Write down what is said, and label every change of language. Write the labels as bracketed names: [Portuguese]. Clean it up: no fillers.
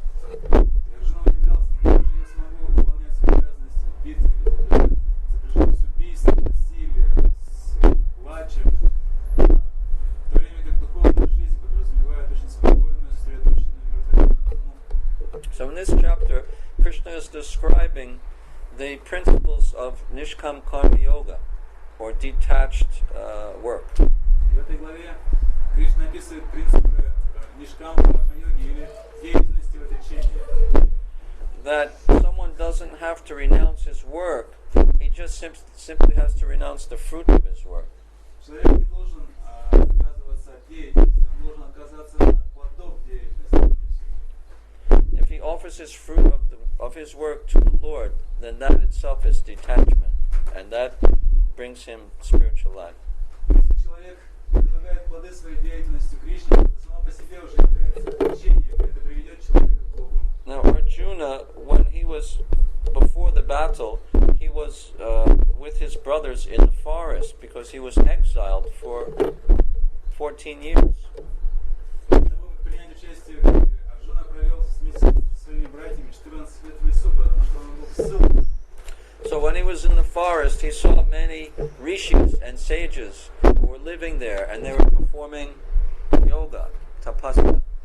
[Russian] Арджуна удивлялся, но как же я смогу выполнять свои обязанности в битве, ведь это сопряжено с убийством, насилием, с плачем, в то время как духовная жизнь подразумевает очень спокойную, сосредоточенную, умиротворенную обстановку. [English] So in this chapter, Krishna is describing the principles of Nishkam Karma Yoga, or detached work. [Russian] В этой главе Кришна описывает принципы Нишкам Карма-йоги или деятельности в отречении. [English] That someone doesn't have to renounce his work, he just simply has to renounce the fruit of his work. [Russian] Человек не должен отказываться от деятельности, он должен отказаться от плодов деятельности. [English] If he offers his fruit of his work to the Lord, then that itself is detachment, and that brings him spiritual life. [Russian] Если человек предлагает плоды своей деятельности Кришне, это само по себе уже является отречением, и это приведет человека к Богу. [English] Now Arjuna, when he was before the battle, he was with his brothers in the forest because he was exiled for 14 years. [Russian] До того, как принять участие в битве, Арджуна провел вместе со своими братьями 14 лет в лесу, потому что он был в ссылке. [English] So when he was in the forest, he saw many rishis and sages who were living there, and they were performing yoga, tapasya.